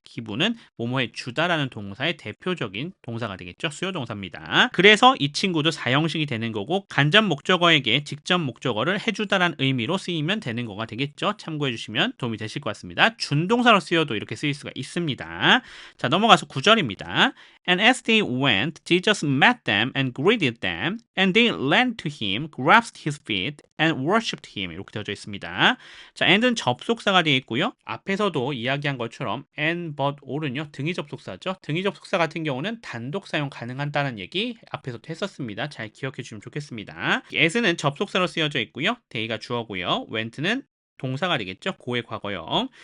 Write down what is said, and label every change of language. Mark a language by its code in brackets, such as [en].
[ko] give는 뭐뭐해 주다라는 동사의 대표적인 동사가 되겠죠. 수요 동사입니다. 그래서 이 친구도 사형식이 되는 거고 간접 목적어에게 직접 목적어를 해주다라는 의미로 쓰이면 되는 거가 되겠죠. 참고해 주시면 도움이 되실 것 같습니다. 준동사로 쓰여도 이렇게 쓰일 수가 있습니다. 자, 넘어가서 9절입니다. [en] And as they went, Jesus met them and greeted them, and they ran to him, grasped his feet, and worshipped him. [ko] 이렇게 되어져 있습니다. 자, and는 접속사가 되어 있고요. 앞에서도 이야기한 것처럼 and, but, or는요. 등위 접속사죠. 등위 접속사 같은 경우는 단독 사용 가능하다는 얘기 앞에서도 했었습니다. 잘 기억해 주시면 좋겠습니다. as는 접속사로 쓰여져 있고요. they가 주어고요. went는 동사가 되겠죠. 고의 과거형.